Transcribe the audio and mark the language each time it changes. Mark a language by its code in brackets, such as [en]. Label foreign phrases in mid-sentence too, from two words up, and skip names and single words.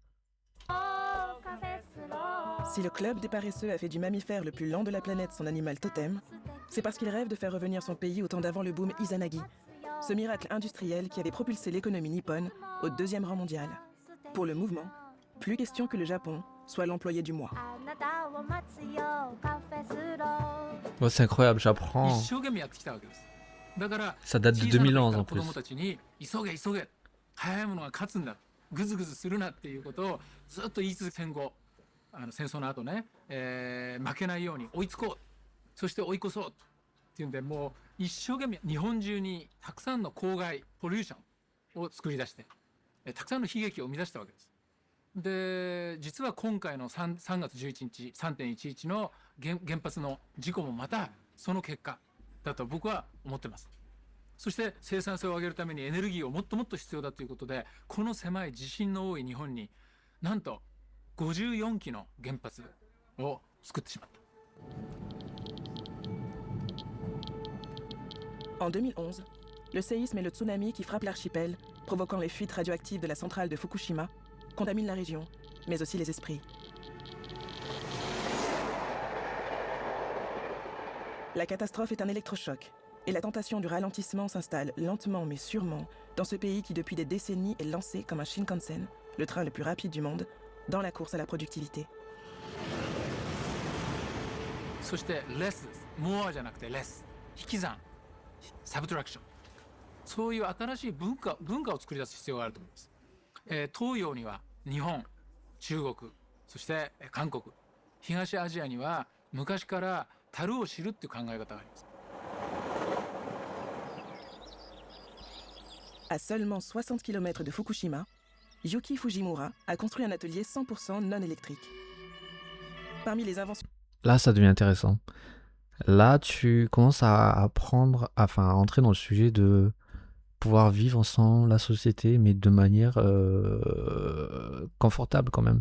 [fr] Si le club des paresseux a fait du mammifère le plus lent de la planète son animal totem, c'est parce qu'il rêve de faire revenir son pays au temps d'avant le boom Izanagi, ce miracle industriel qui avait propulsé l'économie nippone au 2e rang mondial. Pour le mouvement, plus question que le Japon soit l'employé du mois. Ouais, c'est incroyable, j'apprends. [ja] 一生懸命やってきたわけです。だから [fr] Ça date de [ja] 小さな時 [fr] 2011 [ja] から [fr] en [ja] 子 [fr] plus. [ja] 供たちに急げ急げ早いものが勝つんだ、グズグズするなっていうことをずっと言い続け戦後戦争の後ね、負けないように追いつこう、そして追い越そうっていうんで、もう一生懸命日本中にたくさんの公害ポリューションを作り出して、たくさんの悲劇を生み出したわけです。で実は今回の 3月11日 3.11 の原発の事故もまたその結果だと僕は思ってます。そして生産性を上げるためにエネルギーをもっともっと必要だということで、この狭い地震の多い日本になんと54基の原発を作ってしまった。 [fr] En 2011, le séisme et le tsunami qui frappent l'archipel, provoquant les fuites radioactives de la centrale de Fukushima, contaminent la région, mais aussi les esprits. La catastrophe est un électrochoc, et la tentation du ralentissement s'installe lentement mais sûrement dans ce pays qui depuis des décennies est lancé comme un Shinkansen, le train le plus rapide du monde, dans la course à la productivité. [ja] そしてレスです。モアじゃなくてレス、引き算、サブトラクション、そういう新しい文化を作り出す必要があると思います。東洋には日本、中国、そして韓国、東アジアには昔から樽を知るっていう考え方があります。 [fr] À seulement 60 km de Fukushima, Yuki Fujimura a construit un atelier 100% non électrique. Parmi les inventions... Là, ça devient intéressant. Là, tu commences à apprendre, enfin, à entrer dans le sujet de pouvoir vivre sans la société, mais de manière confortable quand même.